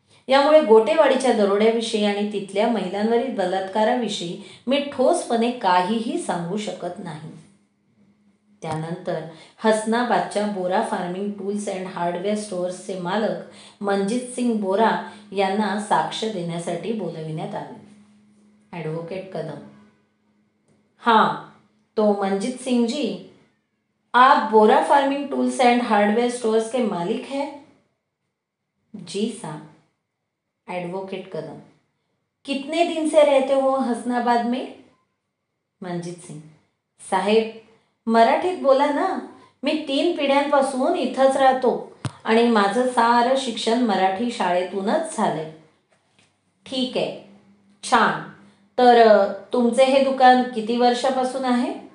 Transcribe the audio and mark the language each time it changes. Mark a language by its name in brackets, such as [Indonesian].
[Marathi] यामुळे गोटेवाडीच्या दरोड्याविषयी आणि तिथल्या महिलांवरील बलात्काराविषयी मी ठोसपणे काहीही सांगू शकत नाही. त्यानंतर हसनाबादच्या बोरा फार्मिंग टूल्स अँड हार्डवेअर स्टोअर्सचे मालक मनजित सिंग बोरा यांना साक्ष देण्यासाठी बोलविण्यात आले. [Hindi] ॲडव्होकेट कदम: हां, तो मनजित सिंग जी, आप बोरा farming tools and hardware stores के मालिक हैं? जी साहब. एडवोकेट कदम: कितने दिन से रहते हो हसनाबाद में? [Marathi] मनजित सिंग: साहेब, मराठीत बोला ना. मी 3 पिढ्यांपासून इथंच राहतो आणि माझं सारं शिक्षण मराठी शाळेतूनच झालंय. ठीक आहे, छान. तर तुमचे हे दुकान किती वर्षापासून आहे?